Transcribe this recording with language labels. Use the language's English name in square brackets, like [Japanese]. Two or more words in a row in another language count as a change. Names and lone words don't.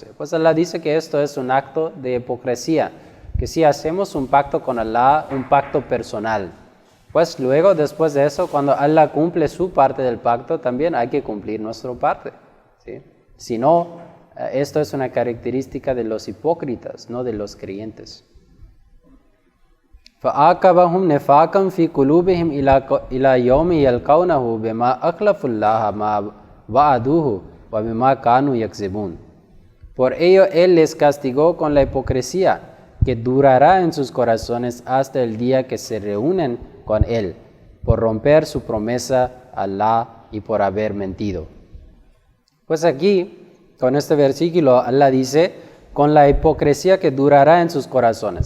[Spanish] Pues Allah dice que esto es un acto de hipocresía, que si hacemos un pacto con Allah, un pacto personal, pues luego después de eso, cuando Allah cumple su parte del pacto, también hay que cumplir nuestra parte, ¿sí? Si no, esto es una característica de los hipócritas, no de los creyentes. [Arabic] فَآكَبَهُمْ نِفَاقًا فِي قُلُوبِهِمْ إِلَى يَوْمِ يَلْقَوْنَهُ بِمَا أَخْلَفُوا اللَّهَ مَا وَعَدُوهُ وَبِمَا كَانُوا يَكْذِبُونَ. [Spanish] Por ello Él les castigó con la hipocresía que durará en sus corazones hasta el día que se reúnen con Él, por romper su promesa a Allah y por haber mentido. Pues aquí, con este versículo, Allah dice, con la hipocresía que durará en sus corazones.